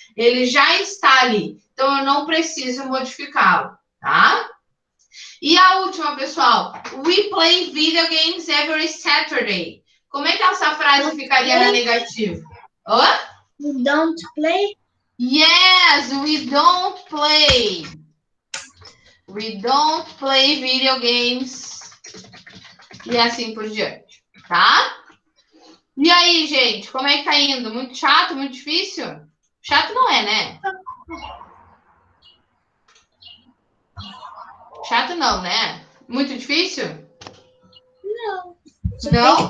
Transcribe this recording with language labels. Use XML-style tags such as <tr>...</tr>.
<pt>Ele já está ali. Então, eu não preciso modificá-lo, tá? E a última, pessoal.</pt> <en>We play video games every Saturday.</en> <pt>Como é que essa frase ficaria na negativa?</pt> <en>We don't play. Yes, we don't play. We don't play video games.</en> <pt>E assim por diante, tá? E aí, gente, como é que tá indo? Muito chato, muito difícil? Chato não é, né? Chato não, né? Muito difícil? Não. Não?</pt>